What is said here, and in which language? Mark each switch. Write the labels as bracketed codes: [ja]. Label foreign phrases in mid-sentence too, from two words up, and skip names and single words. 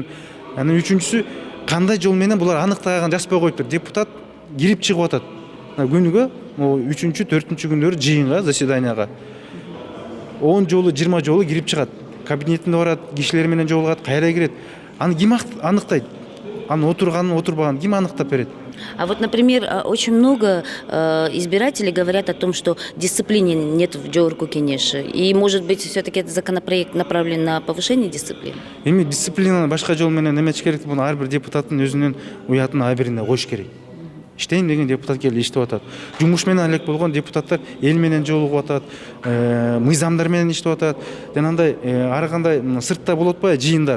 [ky] Анан үчүнчүсү, кандай жол менен булар аныктаган жазбай коюптур. Депутат кирип чыгып атат. Күнүгө 3-4 күндөрү жыйынга, заседанияга 10 жолу, 20 жолу кирип чыгат. Кабинетине барат, кишилер менен жолугат, кайра кирет. Аны ким аныктайт? Аны отурганын, отурбаганын ким аныктап берет? [ru] А вот, например, очень много избирателей говорят о том, что дисциплины нет в Джоркинеше. И, может быть, все-таки этот законопроект направлен на повышение дисциплины? [ky] Эми дисциплинаны башка жол менен эметиш керек. Муну ар бир депутаттын өзүнүн уятын абирине коюш керек. Иштейм деген депутат келип иштеп атат. Жумуш менен алек болгон депутаттар эл менен жолугуп атат, мыйзамдар менен иштеп атат. Жана андай ар кандай сыртта болуп атпайбы жыйындар.